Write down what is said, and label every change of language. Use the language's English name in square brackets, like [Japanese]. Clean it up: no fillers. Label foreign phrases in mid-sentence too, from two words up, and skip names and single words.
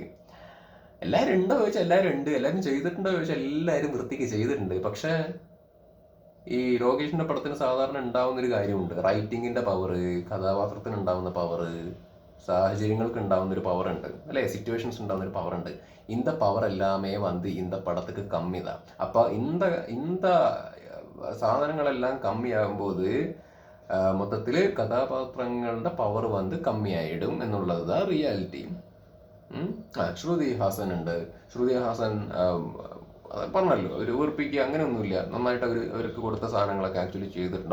[Malayalam] എല്ലാവരും ഉണ്ടോ ചോദിച്ചാൽ എല്ലാവരും ഉണ്ട്, എല്ലാവരും ചെയ്തിട്ടുണ്ടോ ചോദിച്ചാൽ എല്ലാവരും വൃത്തിക്ക് ചെയ്തിട്ടുണ്ട്. പക്ഷെ ഈ ലോകേഷിന്റെ പടത്തിന് സാധാരണ ഉണ്ടാവുന്നൊരു കാര്യമുണ്ട്, റൈറ്റിങ്ങിന്റെ പവർ, കഥാപാത്രത്തിന് ഉണ്ടാവുന്ന പവർ, സാഹചര്യങ്ങൾക്ക് ഉണ്ടാവുന്നൊരു പവർ ഉണ്ട് അല്ലേ, സിറ്റുവേഷൻസ് ഉണ്ടാവുന്നൊരു പവർ ഉണ്ട്. [Tamil] இந்த பவர் எல்லாமே வந்து இந்த படத்துக்கு கம்மி தான். அப்போ இந்த [Malayalam] സാധനങ്ങളെല്ലാം കമ്മിയാകുമ്പോൾ മൊത്തത്തിൽ കഥാപാത്രങ്ങളുടെ പവർ വന്ന് കമ്മിയായിടും എന്നുള്ളത് റിയാലിറ്റി. ശ്രുതി ഹാസൻ ഉണ്ട്. ശ്രുതി ഹാസൻ പറഞ്ഞല്ലോ, ഒരു ഉറപ്പിക്കുക അങ്ങനെയൊന്നുമില്ല, നന്നായിട്ട് അവർക്ക് കൊടുത്ത സാധനങ്ങളൊക്കെ ആക്ച്വലി ചെയ്തിട്ടുണ്ട്.